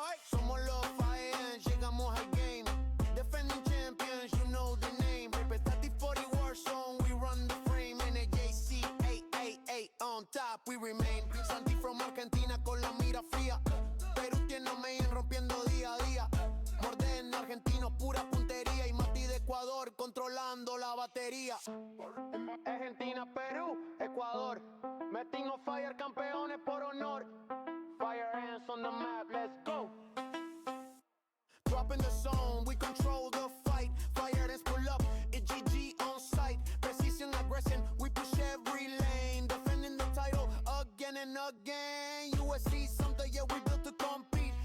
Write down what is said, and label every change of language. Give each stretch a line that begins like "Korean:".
Spanish: Somos los Fire Ants, llegamos al game.
English: Defending champions, you know the name. Repetitive 40 Warzone, we run the frame. NJCAAE on top, we remain.
Spanish: Santi from Argentina con la mira fría. Perú tiene a Mayen rompiendo día a día. Morden argentino, pura puntería. Y Mati de Ecuador controlando la batería. Argentina, Perú, Ecuador.
English: Meeting on fire,
Spanish: campeones por honor.
English: Fire Ants on the map, let's go. Drop in the zone, we control the fight. Fire Ants pull up, it's GG on sight. Precision, aggression, we push every lane. Defending the title again and again. USC, Sumter, yeah, we built to compete.